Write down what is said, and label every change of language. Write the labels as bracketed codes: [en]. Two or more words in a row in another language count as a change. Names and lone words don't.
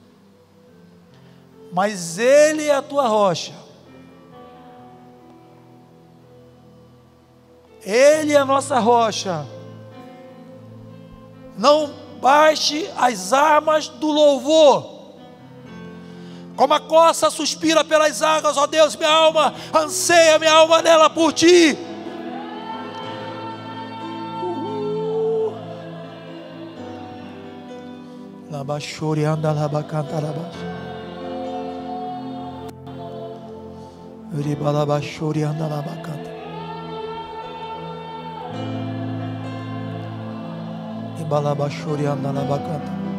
[pt] Mas Ele é a tua rocha, Ele é a nossa rocha. Não baixe as armas do louvor, como a corça suspira pelas águas, ó Deus, minha alma anseia, minha alma anela por Ti. Labachori anda labacanta labachori. Ribalabachori anda labacanta. Ribalabachori anda labacanta.